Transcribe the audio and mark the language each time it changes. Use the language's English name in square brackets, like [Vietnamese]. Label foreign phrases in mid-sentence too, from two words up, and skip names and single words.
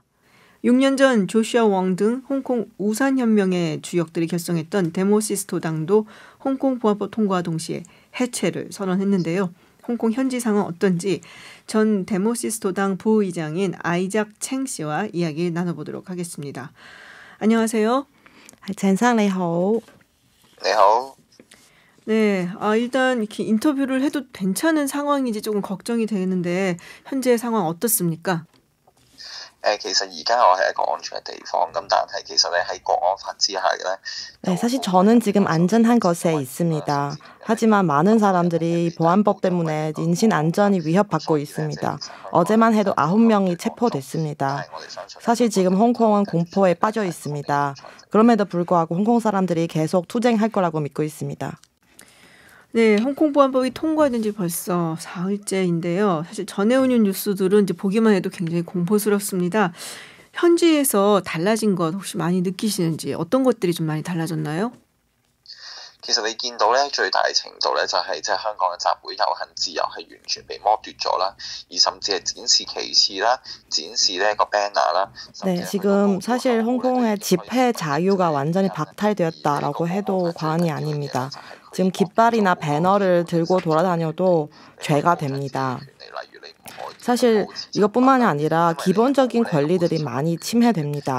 [Korean] 6년 전 조슈아 웡 등 홍콩 우산혁명의 주역들이 결성했던 데모시스토당도 홍콩 보안법 통과와 동시에 해체를 선언했는데요. 홍콩 현지 상황 어떤지 전 데모시스토당 부의장인 아이작 챙 씨와 이야기 나눠보도록 하겠습니다. 안녕하세요. [Cantonese] 陈生你好. [Korean] 네, 일단 이렇게 인터뷰를 해도 괜찮은 상황인지 조금 걱정이 되는데 현재 상황 어떻습니까? [Cantonese] 其實而家我係一個安全嘅地方，咁但係其實咧喺國安法之下嘅咧， [Korean] 네, 사실 저는 지금 안전한 곳에 있습니다. 하지만 많은 사람들이 보안법 때문에 인신 안전이 위협받고 있습니다. 어제만 해도 9명이 체포됐습니다. 사실 지금 홍콩은 공포에 빠져 있습니다. 그럼에도 불구하고 홍콩 사람들이 계속 투쟁할 거라고 믿고 있습니다. 네, 홍콩 보안법이 통과된 지 벌써 4일째인데요. 사실 전해오는 뉴스들은 이제 보기만 해도 굉장히 공포스럽습니다. 현지에서 달라진 것 혹시 많이 느끼시는지 어떤 것들이 좀 많이 달라졌나요? [Cantonese] 其實你見到咧最大程度咧就係即係香港嘅集會遊行自由係完全被剝奪咗啦，而甚至係展示旗幟啦、展示呢個 banner 啦。 [Korean] 네, 지금 사실 홍콩의 집회 자유가 완전히 박탈되었다라고 해도 과언이 아닙니다. 지금 깃발이나 배너를 들고 돌아다녀도 죄가 됩니다. 사실 이것뿐만이 아니라 기본적인 권리들이 많이 침해됩니다.